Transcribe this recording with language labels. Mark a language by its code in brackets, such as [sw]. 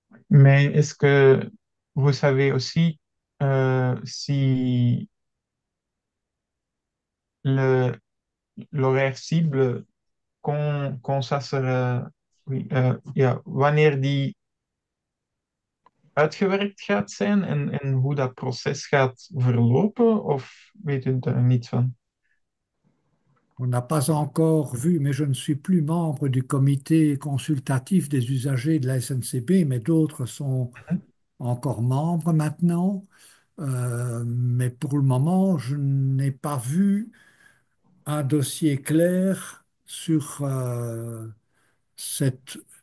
[fr] Mais est-ce que vous savez aussi si le, l'horaire cible, quand ça sera, oui, [nl] ja, wanneer die uitgewerkt gaat zijn en hoe dat proces gaat verlopen, of weet u daar niet van? [fr] On n'a pas encore vu, mais je ne suis plus membre du comité consultatif des usagers de la SNCB, mais d'autres sont encore membres maintenant. Mais pour le moment, je n'ai pas vu un dossier clair sur cette...